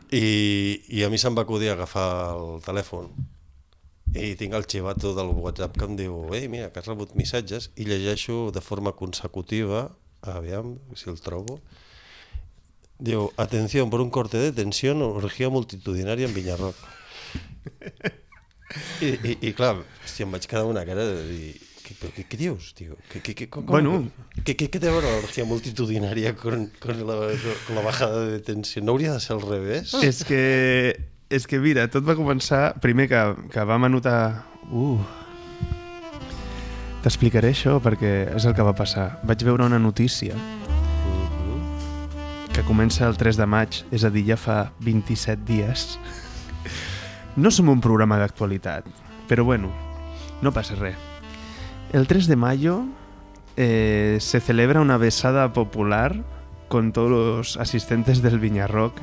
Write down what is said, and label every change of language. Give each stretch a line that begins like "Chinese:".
Catalan: I a mi se'm va acudir agafar el telèfon i tinc el xivato del WhatsApp que em diu ei, mira, que has rebut missatges, i llegeixo de forma consecutiva, aviam si el trobo, diu,
Spanish: atención, por un corte de tensión, orgía multitudinaria en Vinyarroc.
Catalan: I clar, hòstia, em vaig quedar una cara de dir, què dius, tio? Bueno.
Spanish: ¿Qué te va la orgía multitudinaria con la bajada de tensión?
Catalan: ¿No hauria de ser al revés? És que mira, tot va començar primer que vam anotar... T'explicaré això perquè és el que va passar. Vaig veure una notícia que comença el 3 de maig, és a dir, ja fa 27 dies. No som un programa d'actualitat, però bueno, no passa res.
Spanish: El 3 de mayo se celebra una besada popular con todos los asistentes del Vinyarroc.